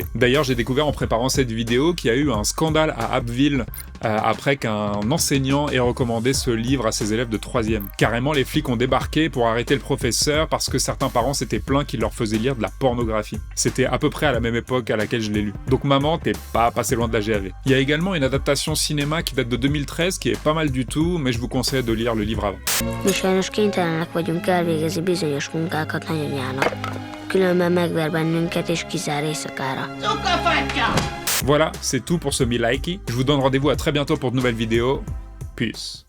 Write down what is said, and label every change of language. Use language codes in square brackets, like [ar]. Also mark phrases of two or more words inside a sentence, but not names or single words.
[fr] D'ailleurs, j'ai découvert en préparant cette vidéo qu'il y a eu un scandale à Abbeville après qu'un enseignant ait recommandé ce livre à ses élèves de 3e. Carrément, les flics ont débarqué pour arrêter le professeur parce que certains parents s'étaient plaints qu'il leur faisait lire de la pornographie. C'était à peu près à la même époque à laquelle je l'ai lu. Donc maman, t'es pas passé loin de la GAV. Il y a également une adaptation cinéma qui date de 2013 qui est pas mal du tout, mais je vous conseille de lire le livre avant. [hu] Mi sajnos kénytelenek vagyunk elvégezni bizonyos munkákat nagyon nyának. Különben megver bennünket és kizár éjszakára. [fr] Voilà, c'est tout pour ce Milaiki. Je vous donne rendez-vous à très bientôt pour de nouvelles vidéos. Peace.